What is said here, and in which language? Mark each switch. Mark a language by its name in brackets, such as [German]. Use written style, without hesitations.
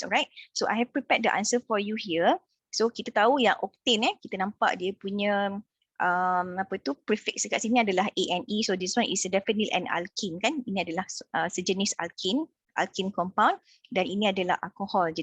[English] Alright, so I have prepared the answer for you here. [Malay] So kita tahu yang octane kita nampak dia punya prefix dekat sini adalah ANE. [English] So this one is definitely an alkene kan. [Malay] Ini adalah sejenis alkene compound, dan ini adalah alkohol.